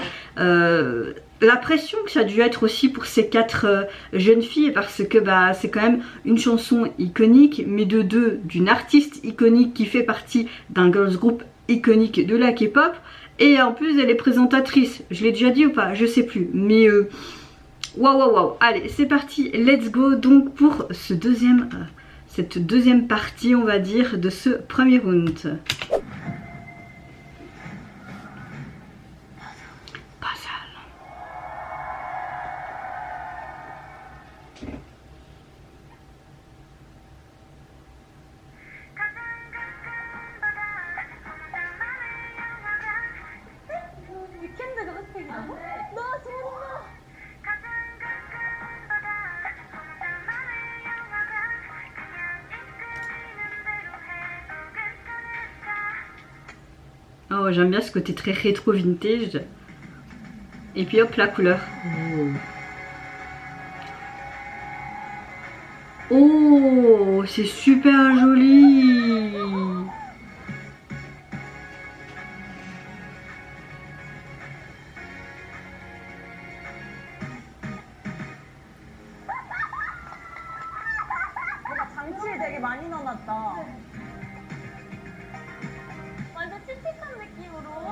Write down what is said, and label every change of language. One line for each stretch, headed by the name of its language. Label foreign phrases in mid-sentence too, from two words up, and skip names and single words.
French: La pression que ça a dû être aussi pour ces 4 jeunes filles, parce que bah, c'est quand même une chanson iconique, mais d'une artiste iconique qui fait partie d'un
English: girls group
French: iconique de la K-pop, et en plus elle est présentatrice. Je l'ai déjà dit ou pas? Je sais plus, mais waouh. Allez, c'est parti,
English: let's go
French: donc pour ce cette deuxième partie, on va dire, de ce premier round. Puzzle.
Korean: 위켄드가 핫팩이라고? 나 소름나.
French: Oh, j'aime bien ce côté très rétro vintage. Et puis hop, la couleur. Oh, c'est super joli.
Korean: 뭔가 장치를 되게 많이 넣어놨다. 완전 찝찝한 느낌으로.